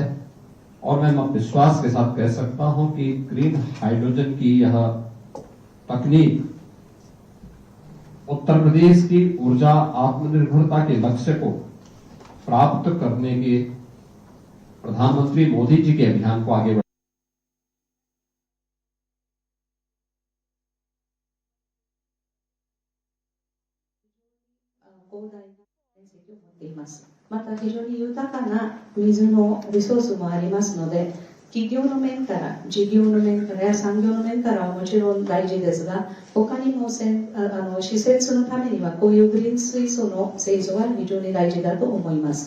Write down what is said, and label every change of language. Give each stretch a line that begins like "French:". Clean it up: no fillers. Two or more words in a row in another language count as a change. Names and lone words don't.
Hindi: और मैं विश्वास के साथ कह सकता हूं कि
English: green hydrogen
Hindi: की यह तकनीक उत्तर प्रदेश की ऊर्जा आत्मनिर्भरता के लक्ष्य को प्राप्त करने के प्रधानमंत्री मोदी जी के अभियान को आगे
Japanese: また非常に豊かな水のリソースもありますので、企業の面から、事業の面からや産業の面からはもちろん大事ですが、他にも施設のためにはこういうグリーン水素の製造は非常に大事だと思います。